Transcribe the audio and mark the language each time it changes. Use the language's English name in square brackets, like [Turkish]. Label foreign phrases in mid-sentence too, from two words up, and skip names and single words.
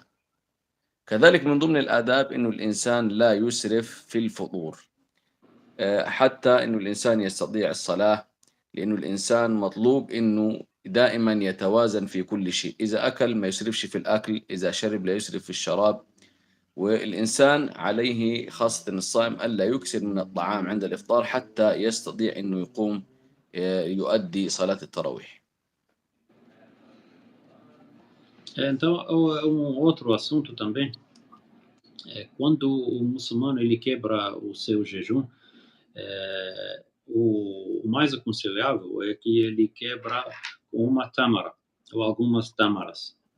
[Arabic] كذلك من ضمن الآداب إنه الإنسان لا يسرف في الفطور، حتى إنه الإنسان يستطيع الصلاة، لأنه الإنسان مطلوب إنه دائما يتوازن في كل شيء، إذا أكل ما يسرفش في الأكل، إذا شرب لا يسرف في الشراب. والإنسان عليه خاصة الصائم ألا يكثر من الطعام عند الإفطار حتى يستطيع إنه يقوم يؤدي صلاة التراويح. [Portuguese] Então, outro assunto também quando o muçulmano ele quebra o seu jejum, o mais aconselhável é que ele quebra com uma tâmara ou algumas tâmaras.